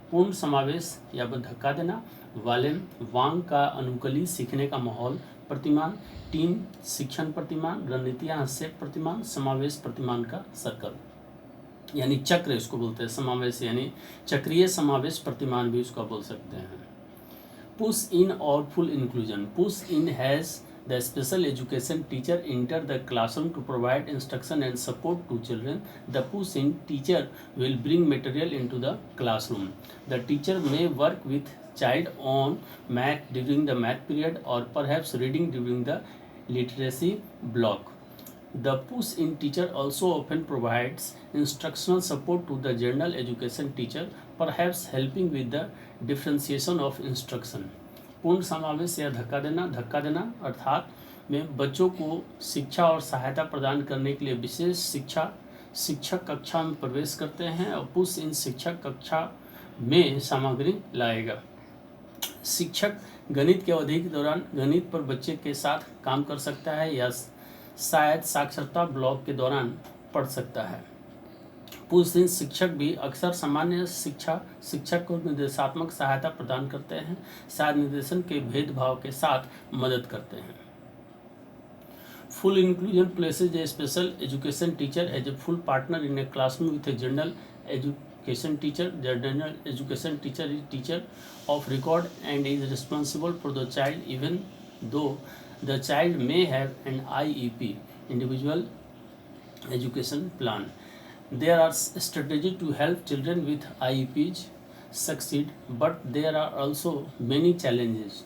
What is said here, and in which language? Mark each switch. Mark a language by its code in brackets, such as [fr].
[hi] पूर्ण समावेश या धक्का देना, वांग का अनुकूली सीखने का माहौल प्रतिमान, टीम शिक्षण प्रतिमान, रणनीतियाँ हस्तक्षेप प्रतिमान, समावेश प्रतिमान का सर्कल यानी चक्र इसको बोलते हैं। समावेश यानी चक्रीय समावेश प्रतिमान भी उसका बोल सकते हैं। पुश इन और full inclusion. [en] Push in has the special education teacher enter the classroom to provide instruction and support to children. The push-in teacher will bring material into the classroom. The teacher may work with child on math during the math period or perhaps reading during the literacy block. The push-in teacher also often provides instructional support to the general education teacher, perhaps helping with the differentiation of instruction. [hi] पूर्ण समावेश या धक्का देना अर्थात में बच्चों को शिक्षा और सहायता प्रदान करने के लिए विशेष शिक्षक कक्षा में प्रवेश करते हैं, और पुश इन शिक्षक कक्षा में सामग्री लाएगा। शिक्षक गणित की अवधि के दौरान गणित पर बच्चे के साथ काम कर सकता है या शायद साक्षरता ब्लॉक के दौरान पढ़ सकता है। पुश इन शिक्षक भी अक्सर सामान्य शिक्षक को निर्देशात्मक सहायता प्रदान करते हैं, शायद निर्देशन के भेदभाव के साथ मदद करते हैं। [en] Full inclusion places a special education teacher as a full partner in a classroom with a general education teacher. The general education teacher is teacher of record and is responsible for the child even though the child may have an IEP, individual education plan. There are strategies to help children with IEPs succeed, but there are also many challenges.